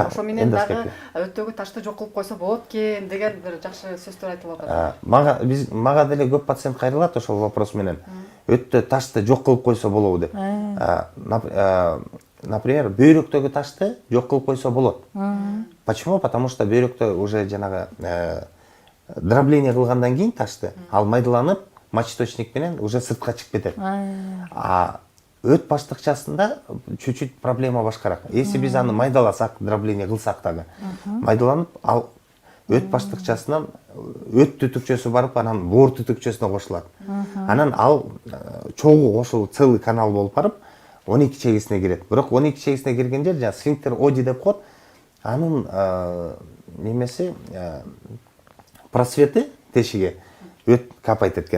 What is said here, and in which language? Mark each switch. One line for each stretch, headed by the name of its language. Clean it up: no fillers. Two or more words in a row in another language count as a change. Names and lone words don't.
Kyrgyz: Ошо менен дагы эндоскопия. өттөгү ташты жок кылып койсо болот экен деген бир жакшы сөздөр айтылып атат. Мага деле көп пациент кайрылат ошол вопрос менен. Өттө ташты жок кылып койсо болобу деп. Например, бөйрөктөгү ташты жок кылып койсо болот.
Russian: Почему? Потому что
Kyrgyz: бөйрөктө уже жанагы дробление кылгандан кийин ташты ал майдаланып, мочеточник менен уже сыртка чыгып кетет. Өт баштыкчасында чуть-чуть проблема башкараак. Если биз аны майдаласак, дробление кылсак дагы, майдаланып, ал өт баштыкчасынан өт түтүкчөсү барып, анан боор түтүкчөсүнө кошулат. Анан ал чогуу кошулуп, целый канал болуп барып, 12 чегисине кирет. Бирок 12 чегисине кирген жер жана сфинктер оди деп коет. Анын немеси просвети тешиге өт капайт экен.